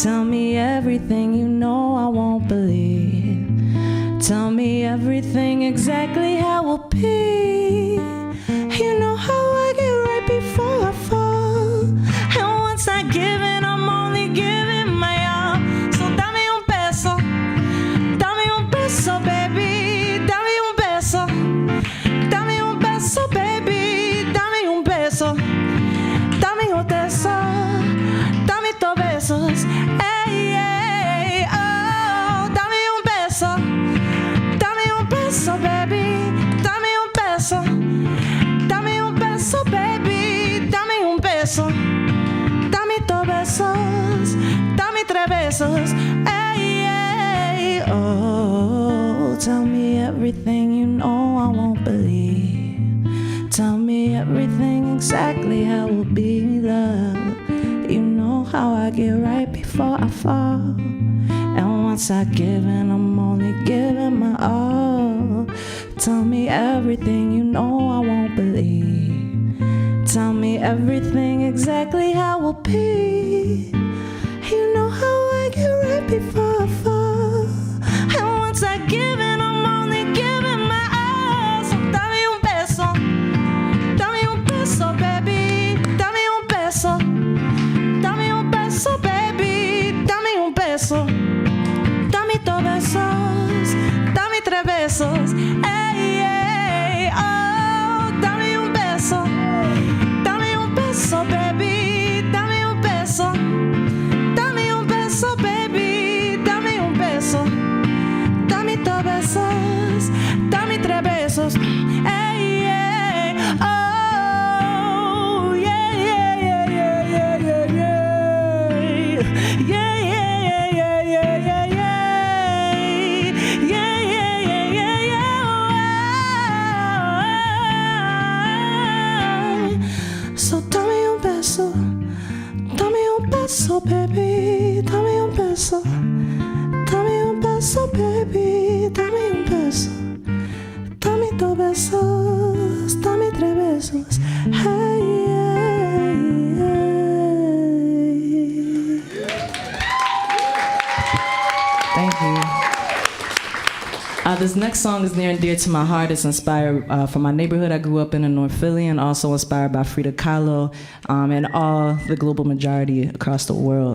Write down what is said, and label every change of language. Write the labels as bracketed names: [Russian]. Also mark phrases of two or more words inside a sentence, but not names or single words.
[English] Tell me everything you know I won't believe. Tell me everything exactly how it will be. You know how I get right before I fall. And once I give in, I'm only giving my all. [Spanish] So dame un beso, baby. Dame un beso, baby. Dame un beso, dame un beso, dame dos besos. Hey, hey, oh, dame un beso, baby. Dame un beso, baby. Dame un beso, dame dos besos, dame tres besos. [English] Hey, hey, oh, tell me everything you know I won't believe. Tell me everything exactly how it will be, love. You know how I get right before I fall. And once I give in, I'm only giving my all. Tell me everything you know I won't believe. Tell me everything exactly how it will be. You know how I get right before I fall. And once I give in, I'm only giving my all. [Spanish] So dame un beso, baby. Dame un beso, baby. Dame un beso, dame dos besos, dame tres besos. Hey, hey, oh, dame un beso, baby. Dame un beso, baby. Dame un beso, dame dos besos, dame tres besos. Hey, hey, oh, yeah, yeah, yeah, yeah, yeah, yeah, yeah, yeah, yeah, yeah, yeah, yeah. So dame un beso, baby. Dame un beso, baby. Dame un beso, dame dos besos, dame tres besos. Hey, hey, hey. [English] Thank you. This next song is near and dear to my heart. It's inspired from my neighborhood I grew up in North Philly, and also inspired by Frida Kahlo and all the global majority across the world.